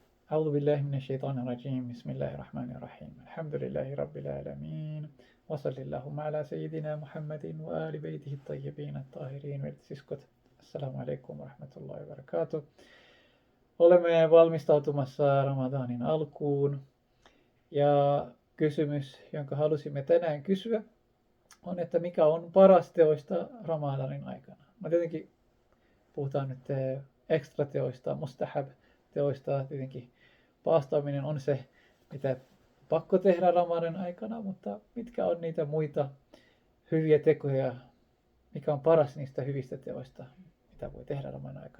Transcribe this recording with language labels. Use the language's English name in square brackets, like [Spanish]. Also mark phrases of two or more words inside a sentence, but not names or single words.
[Arabic] أعوذ بالله من الشيطان الرجيم بسم الله الرحمن الرحيم الحمد لله رب العالمين وصل اللهم على سيدنا محمد وآل بيته الطيبين الطاهرين vertisiskot. السلام عليكم ورحمة الله وبركاته. [Finnish] Olemme valmistautumassa Ramadanin alkuun ja kysymys, jonka halusimme tänään kysyä, on, että mikä on paras teoista Ramadanin aikana. No tietenkin puhutaan nyt ekstra teoista, mustahab teoista, tietenkin paastoaminen on se, mitä pakko tehdä Ramadanin aikana, mutta mitkä on niitä muita hyviä tekoja, mikä on paras niistä hyvistä teoista, mitä voi tehdä Ramadanin aikana.